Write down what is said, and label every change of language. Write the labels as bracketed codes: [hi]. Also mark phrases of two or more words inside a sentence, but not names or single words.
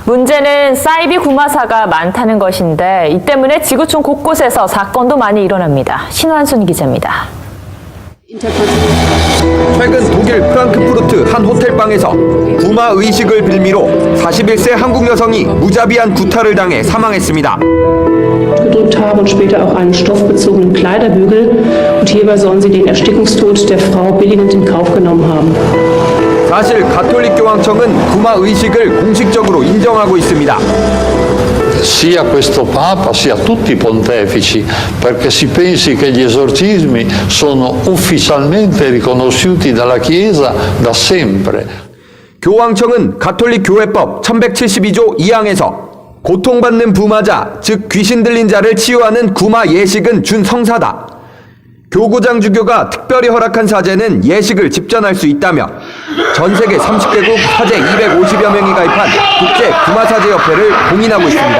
[ko] 문제는 사이비 구마사가 많다는 것인데 이 때문에 지구촌 곳곳에서 사건도 많이 일어납니다. 신환순 기자입니다. 최근 독일 프랑크푸르트 한 호텔방에서 구마 의식을 빌미로 41세 한국 여성이 무자비한 구타를 당해 사망했습니다. [de] gedrückt haben und später auch einen stoffbezogenen Kleiderbügel. Und hierbei sollen sie den Erstickungstod der Frau billigend in Kauf genommen haben. [ko] 사실 가톨릭 교황청은 구마 의식을 공식적으로 인정하고 있습니다. [it] Sia questo Papa sia tutti i pontefici, perché si pensi che gli esorcismi sono ufficialmente riconosciuti dalla Chiesa da sempre. [ko] 교황청은 가톨릭 교회법 1172조 2항에서 고통받는 부마자, 즉 귀신 들린 자를 치유하는 구마 예식은 준성사다. 교구장 주교가 특별히 허락한 사제는 예식을 집전할 수 있다며 전 세계 30개국 사제 250여 명이 가입한 국제 구마사제협회를 공인하고 있습니다.